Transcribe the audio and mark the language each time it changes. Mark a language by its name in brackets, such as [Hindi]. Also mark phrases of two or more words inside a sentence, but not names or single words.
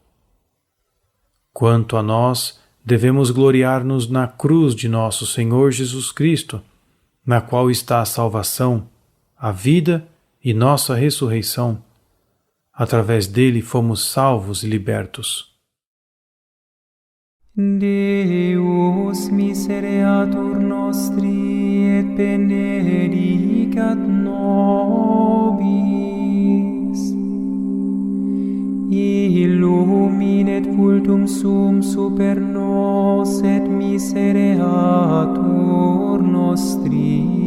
[Portuguese] Quanto a nós, devemos gloriar-nos na cruz de nosso Senhor Jesus Cristo, na qual está a salvação, a vida e nossa ressurreição. Através dele fomos salvos e libertos. [Latin] Deus misereatur nostri et benedicat nobis. Illuminet vultum sum super nos et misereatur nostri.